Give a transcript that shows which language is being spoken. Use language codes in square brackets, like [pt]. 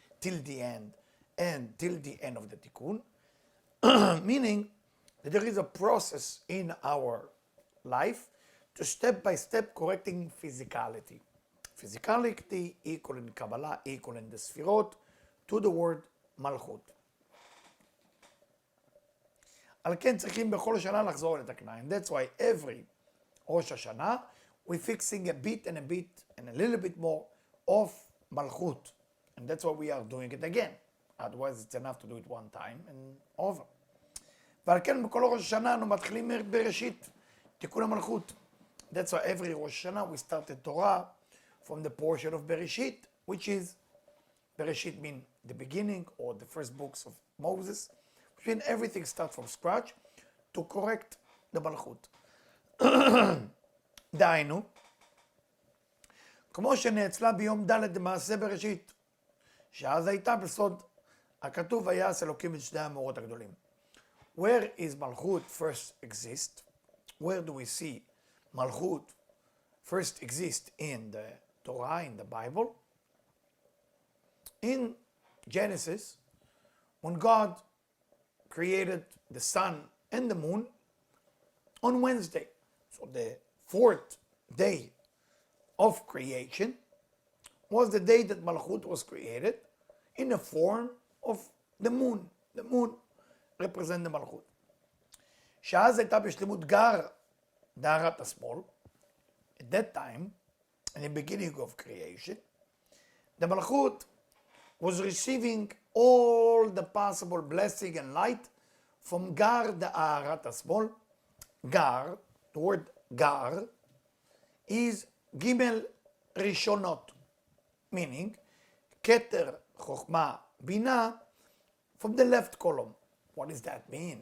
[en] Till the end, and till the end of the tikkun? Meaning that there is a process in our life to step by step correcting physicality. Physicality equal in Kabbalah, equal in the Sfirot, to the word malchut. [he] על כן צריכים בכל שנה לחזור לתקנה. [en] And that's why every Rosh Hashanah we're fixing a bit and a little bit more of malchut. And that's why we are doing it again. Otherwise it's enough to do it one time and over. [he] ועל כן בכל ראש השנה אנו מתחילים בראשית, תיקון המלכות. [en] That's why every Rosh Hashanah we start the Torah from the portion of Bereshit, which is, Bereshit means the beginning or the first books of Moses, which means everything starts from scratch to correct the malchut. [he] דהיינו, כמו שנאצלה ביום ד' במעשה בראשית, שאז הייתה בסוד הכתוב ויעש אלוקים את שני המאורות הגדולים. [en] Where is malchut first exist? Where do we see malchut first exist in the Torah, in the Bible? In Genesis, when God created the sun and the moon on Wednesday. So the fourth day of creation was the day that Malchut was created in the form of the moon. The moon represents the Malchut. [he] שאז הייתה בשלמות גר דהרת השמאל. [en] At that time, in the beginning of creation, the Malchut was receiving all the possible blessing and light from Gar Da'arat HaSmol. Gar, the word Gar, is Gimel Rishonot, meaning Keter, Chokhmah, Bina, from the left column. What does that mean?